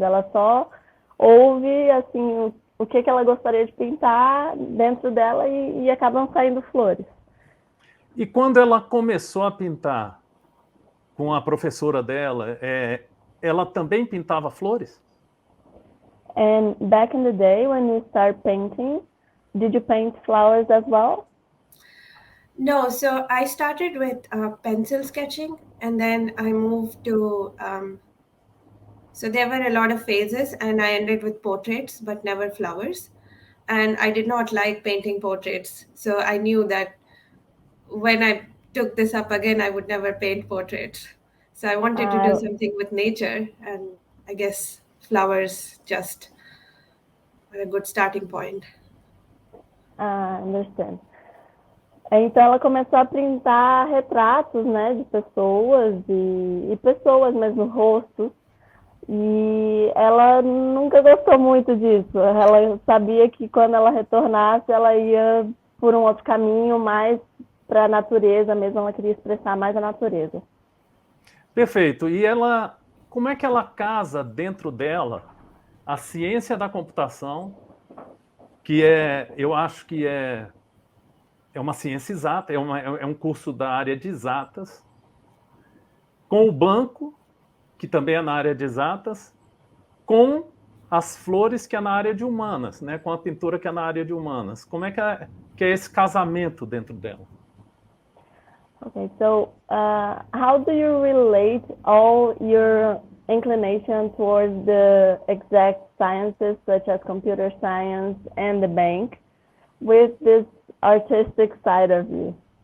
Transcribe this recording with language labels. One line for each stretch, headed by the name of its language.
Portuguese: Ela só ouve assim, o que ela gostaria de pintar dentro dela e acabam saindo flores. E quando ela começou a pintar com a professora dela, ela também pintava flores?
English: And back in the day when you start painting, did you paint flowers as well? No, so I started with pencil sketching, and then I moved to, so there were a lot of phases, and I ended with portraits, but never flowers. And I did not like painting portraits. So I knew that when I took this up again, I would never paint portraits. So I wanted to do something with nature, and I guess flowers just were a good starting point. Understand.
Portuguese: Então ela começou a pintar retratos, né, de pessoas e pessoas mesmo, rostos. E ela nunca gostou muito disso. Ela sabia que quando ela retornasse, ela ia por um outro caminho, mais para a natureza mesmo. Ela queria expressar mais a natureza. Perfeito. E como é que ela casa dentro dela a ciência da computação, que eu acho que é uma ciência exata, é um curso da área de exatas, com o banco, que também é na área de exatas, com as flores, que é na área de humanas, né? Com a pintura, que é na área de humanas. Como é que é esse casamento dentro dela?
English: Okay, so how do you relate all your inclination towards the exact sciences, such as computer science and the bank, with this artistic side of you?